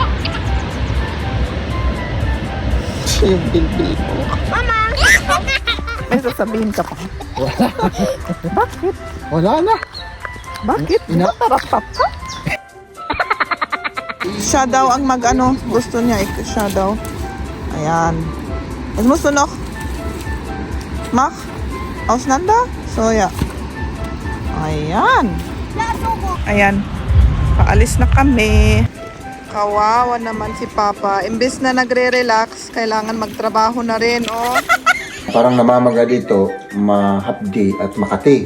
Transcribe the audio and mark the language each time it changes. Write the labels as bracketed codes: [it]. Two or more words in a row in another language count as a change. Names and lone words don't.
[tl] Yung bilbil ko. Mama! May sasabihin ka pa. Wala. Bakit? Wala na. Bakit? Natarapat ka? Siya daw ang mag-ano. Gusto niya. Siya daw. Ayan. [de] Es musst du noch? Mach. Auseinander? So, ja. [tl] Ayan. Ayan. Paalis na kami. Kawawa naman si Papa. Imbes na nagre-relax, kailangan magtrabaho na rin, oh. Parang namamaga dito, mahapdi at makati.